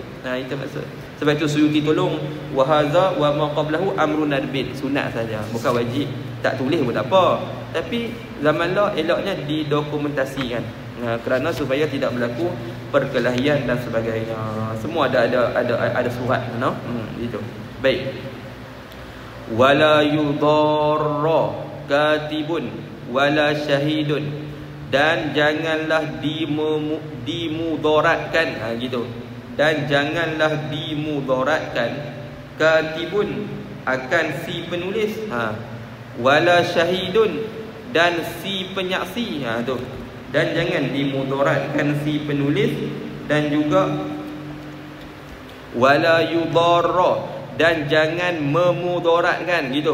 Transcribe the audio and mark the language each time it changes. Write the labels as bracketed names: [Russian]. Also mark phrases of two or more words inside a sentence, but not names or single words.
[Malay] Itu maksud. Sebab itu Suyuti tolong [Arabic] wa hadza wa ma qablahu amrun nadbin, [Malay] sunat saja, bukan wajib. Tak tulis pun tak apa. Tapi zaman lah eloknya didokumentasikan. Kerana supaya tidak berlaku perkelahian dan sebagainya. Semua ada surat, no? Gitu. Baik. [Arabic] Wala yudarra katibun wala syahidun, [Malay] dan janganlah dimudaratkan, gitu. dan janganlah dimudaratkan katibun akan si penulis, [Arabic] wala syahidun [Malay] dan si penyaksi, tu. Dan jangan dimudaratkan si penulis, dan juga [Arabic] wala yudarra, [Malay] dan jangan memudaratkan, gitu.